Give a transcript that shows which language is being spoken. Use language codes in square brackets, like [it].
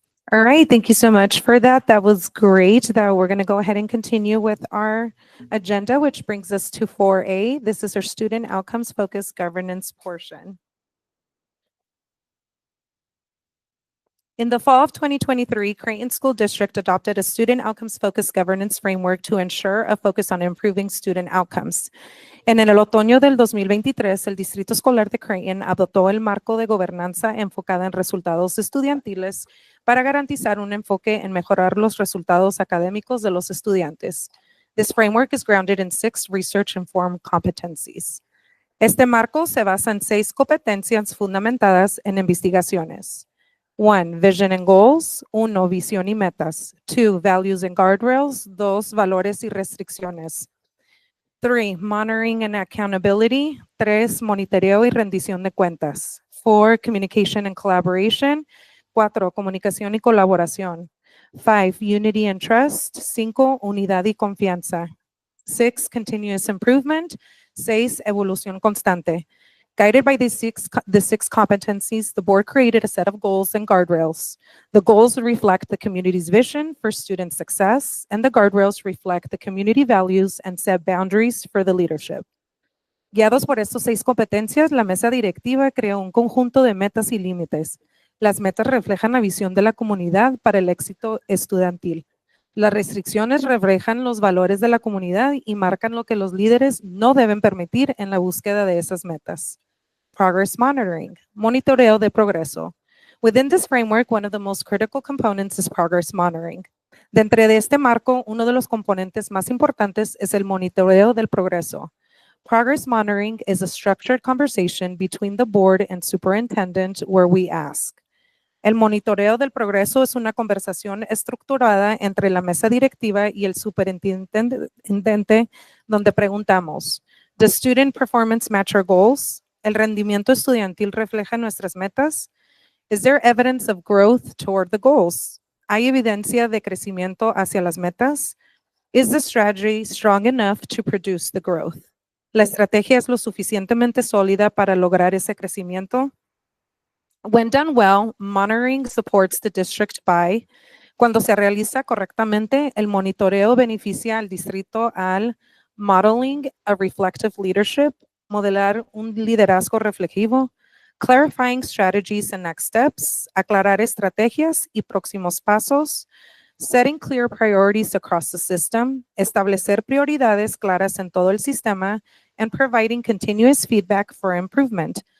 [en] All right, thank you so much for that. That was great. That we're going to go ahead and continue with our agenda, which brings us to 4A. This is our student outcomes focused governance portion. In the fall of 2023, Creighton School District adopted a student outcomes focused governance framework to ensure a focus on improving student outcomes. [es] En el otoño del 2023, el Distrito Escolar de Creighton adoptó el marco de gobernanza enfocada en resultados estudiantiles para garantizar un enfoque en mejorar los resultados académicos de los estudiantes. [en] This framework is grounded in 6 research-informed competencies. [es] Este marco se basa en 6 competencias fundamentadas en investigaciones. [en] 1. Vision and goals. 1. [es] Visión y metas. [en] 2. Values and guardrails. 2. [es] Valores y restricciones. [en] 3. Monitoring and accountability. 3. [es] Monitoreo y rendición de cuentas. 4. [en] Communication and collaboration. 4. [es] Comunicación y colaboración. [en] 5. Unity and trust. 5. [es] Unidad y confianza. [en] 6. Continuous improvement. 6. [es] Evolución constante. [en] Guided by the six competencies, the board created a set of goals and guardrails. The goals reflect the community's vision for student success, and the guardrails reflect the community values and set boundaries for the leadership. [es] Guiados por estos 6 competencias, la mesa directiva creó un conjunto de metas y límites. Las metas reflejan la visión de la comunidad para el éxito estudiantil. Las restricciones reflejan los valores de la comunidad y marcan lo que los líderes no deben permitir en la búsqueda de esas metas. [en] Progress monitoring, [es] monitoreo de progreso. [en] Within this framework, one of the most critical components is progress monitoring. [es] Dentro de este marco, uno de los componentes más importantes es el monitoreo del progreso. [en] Progress monitoring is a structured conversation between the board and superintendent where we ask. [es] El monitoreo del progreso es una conversación estructurada entre la mesa directiva y el superintendente donde preguntamos, [en] ¿Does student performance match our goals? [es] ¿El rendimiento estudiantil refleja nuestras metas? [en] Is there evidence of growth toward the goals? [es] ¿Hay evidencia de crecimiento hacia las metas? [en] Is the strategy strong enough to produce the growth? [es] ¿La estrategia es lo suficientemente sólida para lograr ese crecimiento? [en] When done well, monitoring supports the district by, [es] cuando se realiza correctamente, el monitoreo beneficia al distrito al [en] modeling a reflective leadership, [es] modelar un liderazgo reflexivo, [en] clarifying strategies and next steps, [es] aclarar estrategias y próximos pasos, [en] setting clear priorities across the system, [es] establecer prioridades claras en todo el sistema, [en] and providing continuous feedback for improvement.